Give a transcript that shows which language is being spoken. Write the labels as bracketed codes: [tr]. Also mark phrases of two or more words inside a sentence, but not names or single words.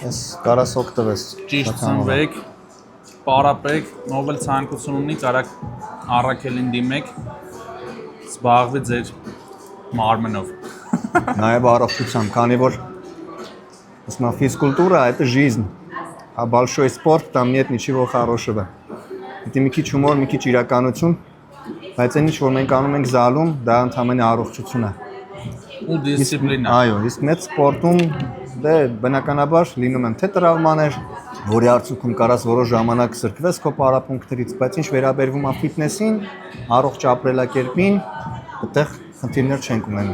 [hy] Ես կարաս օգտվես։ ճիշտ ծնվեք, պարապեք, ով էլ ցանկություն ունի, կարակ առաքելին դիմեք, զբաղվի ձեր մարմնով։ Նաև առողջությամբ, քանի որ ասում ֆիզկուլտուրա [ru] это жизнь, а большой спорт там нет ничего хорошего։ [hy] Դա մի քիչ հումոր, մի քիչ իրականություն, բայց այն ինչ որ մենք անում ենք զալում, դա ընդհանրապես առողջություն է։ Ու դիսցիպլինա։ Այո, իսկ մեծ սպորտում դե բնականաբար լինում են թե տրավմաներ, որի արդյունքում կարաս որոշ ժամանակ սրկվես քո պարապմունքներից, բայց ինչ վերաբերվում է ֆիթնեսին, առողջ ապրելակերպին, այդտեղ խնդիրներ չենք ունենում։